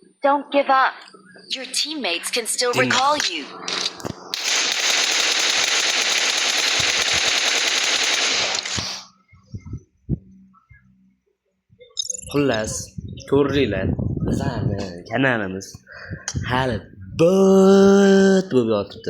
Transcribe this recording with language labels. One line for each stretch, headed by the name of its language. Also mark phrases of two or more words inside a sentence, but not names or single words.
English: Don't give up. Your teammates can still Ding. recall you.
Uzbek: Xullas, ko'ringlar, bizani kanalimiz hali bot bo'lib yotibdi.